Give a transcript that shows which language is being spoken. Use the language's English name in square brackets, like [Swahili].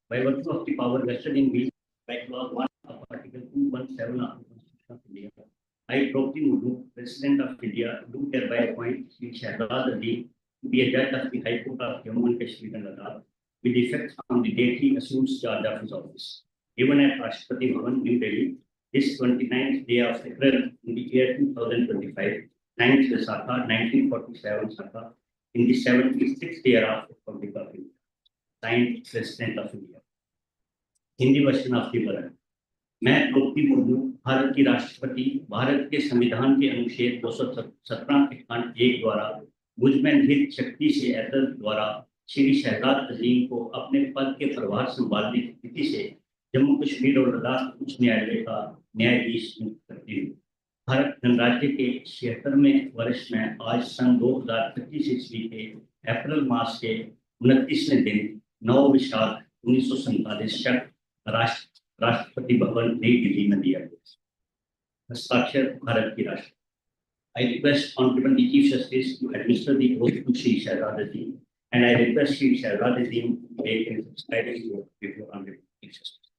[English] By virtue of the power vested in me by clause 1 of Article 217 of the Constitution of India, I, Draupadi Murmu, President of India, do hereby appoint Shri Shahzad Azeem to be a judge of the High Court of Jammu and Kashmir and Ladakh with effect from the date he assumes charge of his office. Given at Rashtrapati Bhavan, New Delhi, this 29th day of April in the year 2025, 9th Vaisakha, 1947 Sakha, in the 76th year of Republic of India. Signed, President of India. [Hindi] Hindi [English] Version of the warrant. [Hindi] मैं द्रौपदी मुर्मू, भारत की राष्ट्रपति, भारत के संविधान के अनुच्छेद 217 के खंड 1 द्वारा मुझ में निहित शक्ति से एतद द्वारा श्री शहजाद अजीम को अपने पद के प्रभार संभालने की स्थिति से जम्मू कश्मीर और लद्दाख उच्च न्यायालय का न्यायाधीश नियुक्त करती हूँ. भारत गणराज्य के 76वें वर्ष में आज सन 2025 ईस्वी के अप्रैल मास के 29वें दिन 9 वैशाख 1947 तक राष्ट्रपति भवन नई दिल्ली में दिया गया. हस्ताक्षर भारत की राष्ट्र. [English] I request Honorable the Chief Justice to administer the oath to Shri Shahzad Azeem, and I request Shri Shahzad Azeem to take and subscribe the oath before Honorable Chief Justice.